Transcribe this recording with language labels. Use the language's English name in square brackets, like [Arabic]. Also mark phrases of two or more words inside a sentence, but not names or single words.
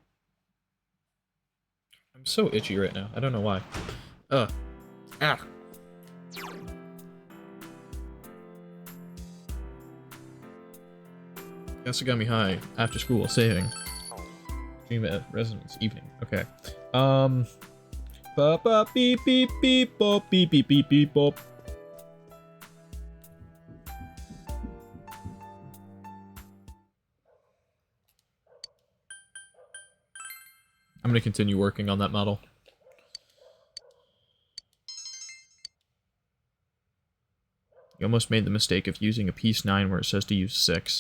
[English] I'm so itchy right now. I don't know why. Ah. Yasugami High. After school while saving. Dream at residence. Evening. Okay. Ba ba beep beep beep bop beep beep beep beep bop. I'm gonna continue working on that model. You almost made the mistake of using a piece 9 where it says to use 6.